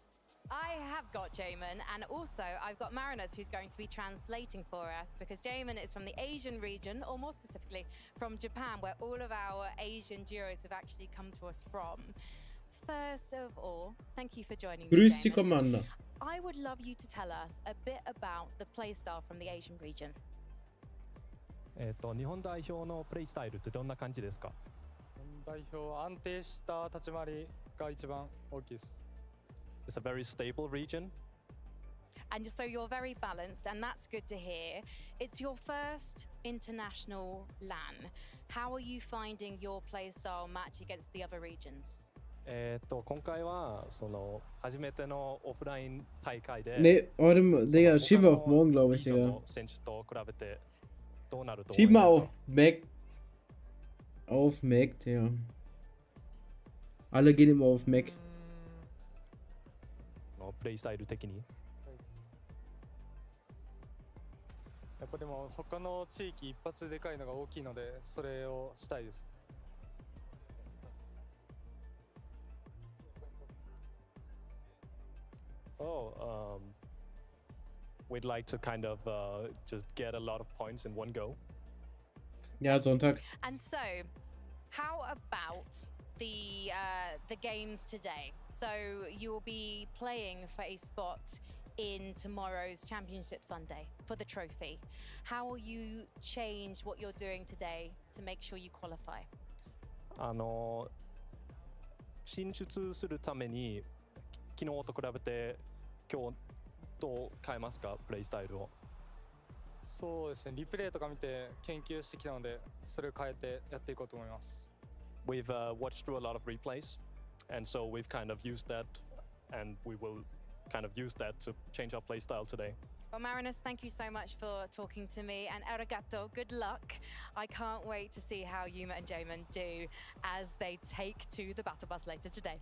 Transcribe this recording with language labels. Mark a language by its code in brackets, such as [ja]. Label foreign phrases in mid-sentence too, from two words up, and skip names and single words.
[en] I have got Jamin, and also I've got Marinus, who's going to be translating for us, because Jamin is from the Asian region, or more specifically from Japan, where all of our Asian duos have actually come to us from. First of all, thank you for joining me, [de] Grüß dich, Jamin. [en] Commander. I would love you to tell us a bit about the playstyle from the Asian region. [ja] 日本代表のプレイスタイルってどんな感じですか？日本代表安定した立ち回りが一番大きいです。 [en] It's a very stable region. And so you're very balanced, and that's good to hear. It's your first international LAN. How are you finding your playstyle match against the other regions? [ja] 今回はその初めてのオフライン大会で。 [de] Nee, warte mal, Digga, schieb auf morgen, glaube ich, Digga. [ja] 選手と比べてどうなると思いますか？ [de] Schieb mal auf Mac. Auf Mac, Digga. Alle gehen immer auf Mac. [ja] プレイスタイル的に。 やっぱでも他の地域一発でかいのが大きいのでそれをしたいです。 [en] We'd like to kind of just get a lot of points in one go. [de] Ja, Sonntag. [en] And so, how about the games today? So you will be playing for a spot in tomorrow's Championship Sunday for the trophy. How will you change what you're doing today to make sure you qualify? [ja] 進出するために昨日と比べて今日どう変えますか、プレイスタイルを？そうですね、リプレイとか見て研究してきたのでそれを変えてやっていこうと思います。 [en] We've watched through a lot of replays, and so we've kind of used that, and we will kind of use that to change our play style today. Well, Marinus, thank you so much for talking to me, and arigato, good luck. I can't wait to see how Yuma and Jamin do as they take to the battle bus later today.